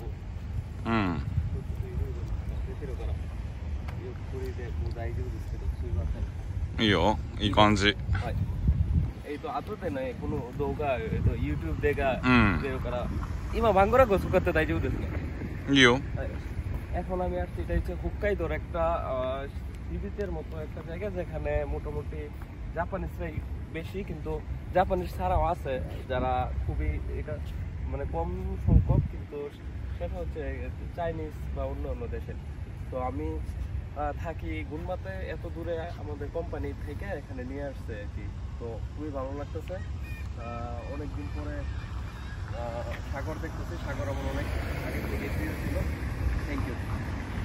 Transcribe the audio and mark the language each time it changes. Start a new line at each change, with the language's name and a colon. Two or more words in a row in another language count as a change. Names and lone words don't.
Japanese: こっちでいろいろ出てるから、ゆっくりでもう大丈夫ですけど、すいません。いいよ、いい感じ。はい。後でね、この動画、YouTube でが出るから、今バングラゴ使って大丈夫ですか? ইও
Bangla: এখন আমি আসছি এটা হচ্ছে হুক্কাইদোর একটা সিবিচের মতো একটা জায়গা যেখানে মোটামুটি জাপানিজরাই বেশি কিন্তু জাপানিজ ছাড়াও আছে যারা খুবই এটা মানে কম সংখ্যক কিন্তু সেটা হচ্ছে চাইনিজ বা অন্য অন্য দেশে তো আমি থাকি গুনমাতে এত দূরে আমাদের কোম্পানি থেকে এখানে নিয়ে আসছে আর কি তো খুবই ভালো লাগতেছে অনেকদিন পরে সাগর দেখতেছি সাগর আমার অনেক আগে থেকে ছিল
English: thank you